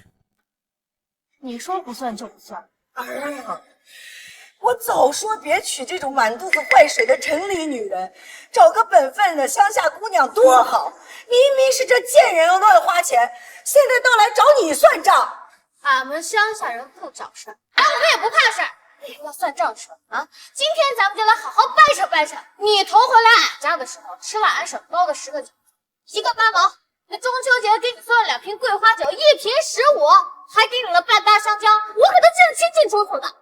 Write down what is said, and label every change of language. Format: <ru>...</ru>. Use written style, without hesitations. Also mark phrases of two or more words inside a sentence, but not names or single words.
<zh>你說不算就不算。哎呀，我早說別娶這種滿肚子壞水的城裡女人，找個本分的鄉下姑娘多好。明明是這賤人亂花錢，現在倒來找你算賬。俺們鄉下人不找事兒，但我們也不怕事兒。要算賬是吧？啊，今天咱們就來好好掰扯掰扯。你頭回來俺家的時候，吃了俺嬸包的10個餃子，1個8毛。那中秋節給你送了2瓶桂花酒，1瓶15。還給你了半打香蕉，我可都記得清清楚楚的。</zh>